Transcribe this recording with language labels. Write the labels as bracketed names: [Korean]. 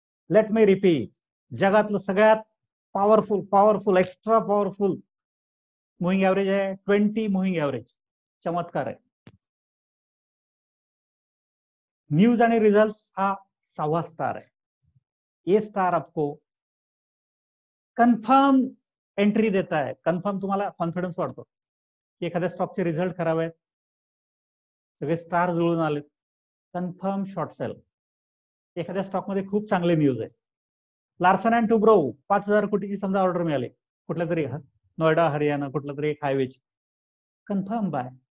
[English] let me repeat, [Marathi] जगातलं सगळ्यात powerful, extra powerful moving average आहे 20 मुव्हिंग ऍव्हरेज. चमत्कार आहे. न्यूज आणि रिझल्ट हा 6वा स्टार आहे. [Hindi] ये स्टार आपको कन्फर्म एंट्री देता है. [Marathi] कन्फर्म तुम्हाला कॉन्फिडन्स वाढतो की एखाद्या स्टॉकचे रिझल्ट खराब आहेत, सगळे स्टार जुळून आलेत, कन्फर्म शॉर्ट सेल. एखाद्या स्टॉकमध्ये खूप चांगले न्यूज आहे. लार्सन अँड टुब्रो 5,000 कोटीची समजा ऑर्डर मिळाली कुठल्या तरी नोएडा, हरियाणा, कुठल्या तरी एक हायवेची, कन्फर्म बाय.